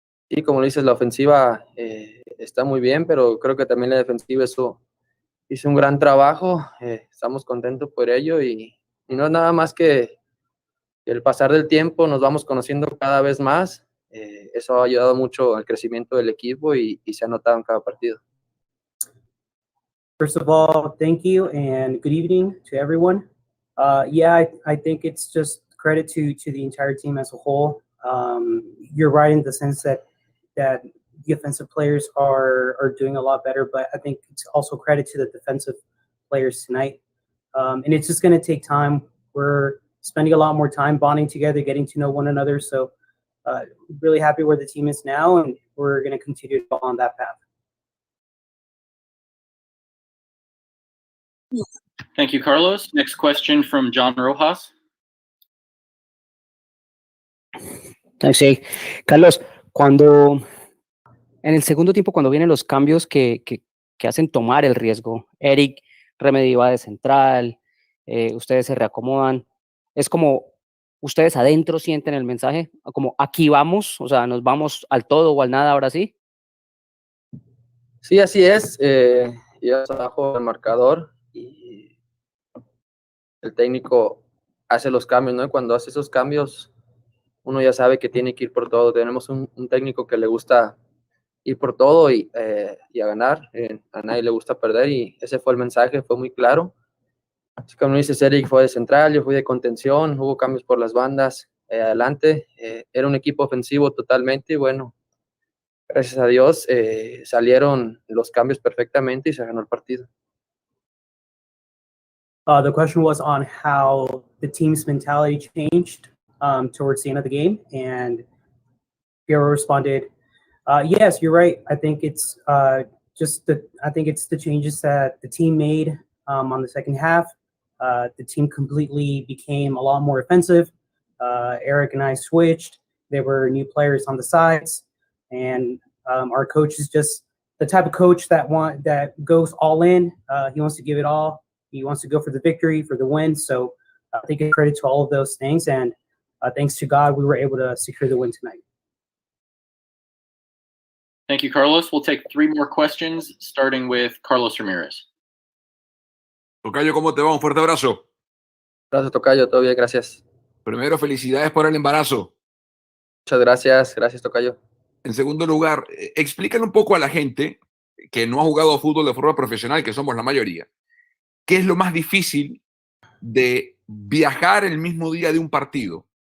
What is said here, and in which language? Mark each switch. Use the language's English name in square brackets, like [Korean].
[Spanish] Sí, como dices, la ofensiva está muy bien, pero creo que también la defensiva hizo un gran trabajo. Estamos contentos por ello y no es nada más que el pasar del tiempo, nos vamos conociendo cada vez más. Eso ha ayudado mucho al crecimiento del equipo y se ha notado en cada partido. [English] First of all, thank you and good evening to everyone. I think it's just credit to the entire team as a whole. You're right in the sense that the offensive players are doing a lot better, but I think it's also credit to the defensive players tonight. And it's just going to take time. We're spending a lot more time bonding together, getting to know one another. So really happy where the team is now, and we're going to continue to go on that path. Thank you, Carlos. Next question from John Rojas. [Spanish] Sí, Carlos, en el segundo tiempo, cuando vienen los cambios que hacen tomar el riesgo, Eric Remedy va de central, ustedes se reacomodan, es como ustedes adentro sienten el mensaje, como aquí vamos, o sea, nos vamos al todo o al nada ahora sí. Sí, así es. Ya abajo el marcador y el técnico hace los cambios, ¿no? Y cuando hace esos cambios, uno ya sabe que tiene que ir por todo. Tenemos un técnico que le gusta ir por todo y a ganar. A nadie le gusta perder y ese fue el mensaje, fue muy claro. Así como dices, Eric fue de central, yo fui de contención, hubo cambios por las bandas, adelante. Era un equipo ofensivo totalmente y bueno, gracias a Dios salieron los cambios perfectamente y se ganó el partido. [English] The question was on how the team's mentality changed towards the end of the game, and Fierro responded, "Yes, you're right. I think it's the changes that the team made on the second half. The team completely became a lot more offensive. Eric and I switched. There were new players on the sides, and our coach is just the type of coach that goes all in. He wants to give it all. He wants to go for the victory, for the win. So I think it's credit to all of those things, and thanks to God, we were able to secure the win tonight." Thank you, Carlos. We'll take 3 more questions, starting with Carlos Ramirez. [Spanish] Tocayo, ¿cómo te va? Un fuerte abrazo. Gracias, Tocayo. Todo bien, gracias. Primero, felicidades por el embarazo. Muchas gracias. Gracias, Tocayo. En segundo lugar, explícale un poco a la gente que no ha jugado fútbol de forma profesional, que somos la mayoría, ¿qué es lo más difícil de viajar el mismo día de un partido?